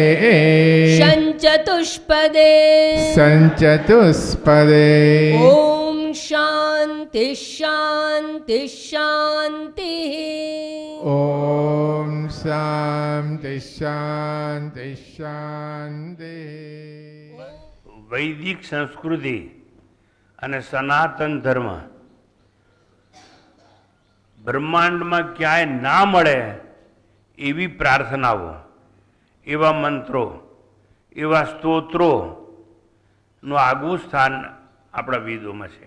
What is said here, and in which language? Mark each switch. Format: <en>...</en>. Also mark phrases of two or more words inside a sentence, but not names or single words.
<sa>शञ्चतुष्पदे सञ्चतुष्पदे ॐ शान्ति शान्ति शान्तिः ॐ शान्ति शान्ति शान्तिः</sa> <gu>વૈદિક સંસ્કૃતિ અને સનાતન ધર્મ બ્રહ્માંડમાં ક્યાંય ના મળે એવી પ્રાર્થનાઓ, એવા મંત્રો, એવા સ્તોત્રોનું આગવું સ્થાન આપણા વેદોમાં છે.</gu>